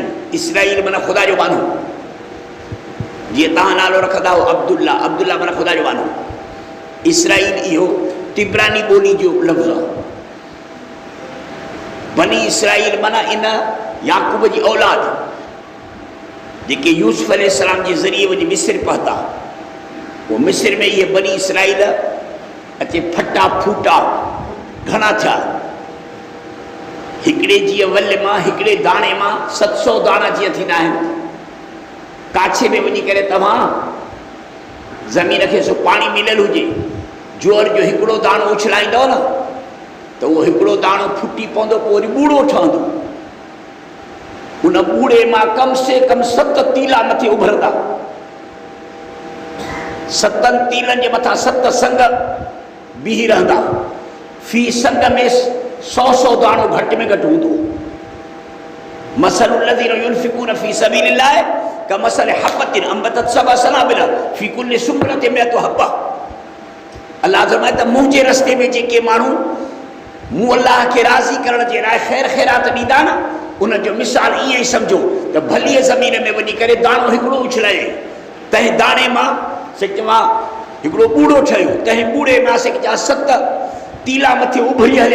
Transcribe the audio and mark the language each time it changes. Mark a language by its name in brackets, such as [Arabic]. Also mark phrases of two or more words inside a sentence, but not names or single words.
[Sindhi] इसराइल माना ख़ुदा जो बानो। जीअं तव्हां नालो रखंदा हो अब्दुल्ला, अब्दुल्ला माना ख़ुदा जो बानो। इसराइल इहो तिब्रानी ॿोली जो लफ़्ज़ आहे। बनी इसराइल माना इन याकूब जी औलाद जेके यूसुफ अलैहिस्सलाम जे ज़रिए वञी मिस्र पहुता, वो मिस्र में ये बनी इसराइल अचे फटा फूटा घणा थिया। हिकिड़े जी वल मां हिकिड़े दाणे मां 700 दाणा जीअं थींदा आहिनि। काछे में वञी करे तव्हां ज़मीन खे सो पाणी मिलियल हुजे, जोर जो हिकिड़ो दाणो उछलाईंदव न त उहो हिकिड़ो दाणो फुटी पवंदो, पोइ वरी ॿूड़ो ठहंदो। उन ॿूड़े मां कम से कम 7 तीला मथे उभरंदा। 7 तीलनि जे मथां 7 संग बीही रहंदा। फी संग में 100 दाणो घटि में घटि हूंदो। [Arabic] مثل الذين ينفقون في سبيل الله كمثل حبة أنبتت سبع سنابل في كل سنبلة مائة حبة. [Sindhi] अल्लाह फरमाए त मुंहिंजे रस्ते में जेके माण्हू मूं अल्लाह खे राज़ी करण जे लाइ ख़ैर ख़ैरात ॾींदा न, उन जो मिसाल ईअं ई सम्झो त भलीअ ज़मीन में वञी करे दाणो हिकिड़ो उछलाए, तंहिं दाणे मां सिकवा हिकिड़ो ॿूड़ो ठहियो, तंहिं ॿूड़े मां सिकजा 7 तीला मथे उभरी हलिया।